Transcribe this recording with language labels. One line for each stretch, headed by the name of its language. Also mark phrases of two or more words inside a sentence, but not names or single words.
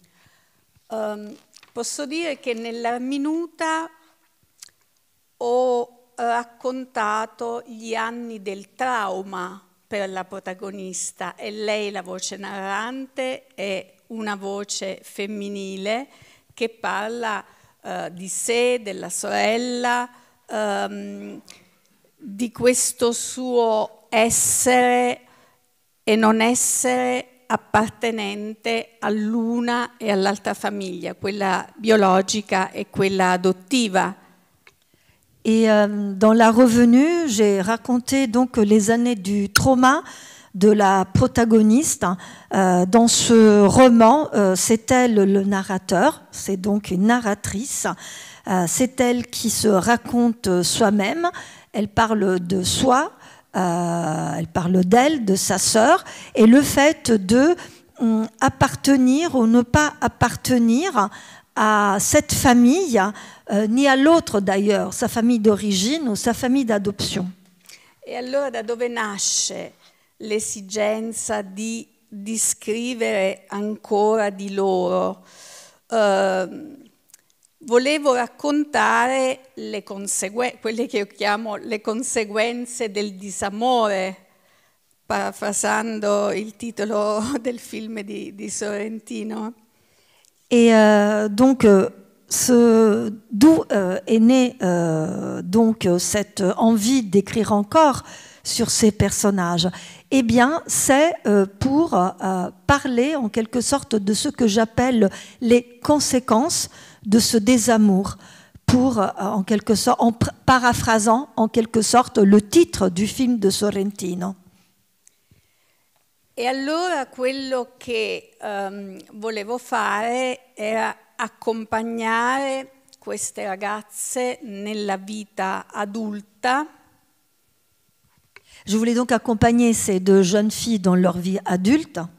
Italian: Posso dire che nella Minuta ho raccontato gli anni del trauma per la protagonista, e lei, la voce narrante, è una voce femminile che parla di sé, della sorella, di questo suo essere e non essere appartenente all'una e all'altra famiglia, quella biologica e quella adottiva.
French: Et dans la revenue, j'ai raconté donc les années du trauma de la protagoniste. Dans ce roman, c'est elle le narrateur, c'est donc une narratrice. C'est elle qui se raconte soi-même. Elle parle de soi, elle parle d'elle, de sa sœur, et le fait de appartenir ou ne pas appartenir à cette famille, ni à l'autre d'ailleurs, sa famille d'origine ou sa famille d'adoption.
Italian: E allora da dove nasce l'esigenza di scrivere ancora di loro? Volevo raccontare quelle che io chiamo le conseguenze del disamore, parafrasando il titolo del film di Sorrentino.
French: Et donc, d'où est née donc cette envie d'écrire encore sur ces personnages? Eh bien, c'est pour parler en quelque sorte de ce que j'appelle les conséquences de ce désamour, pour, en quelque sorte, en paraphrasant en quelque sorte le titre du film de Sorrentino.
Italian: E allora quello che volevo fare era accompagnare queste ragazze nella vita adulta.
French: Je voulais donc accompagner ces deux jeunes filles dans leur vie adulte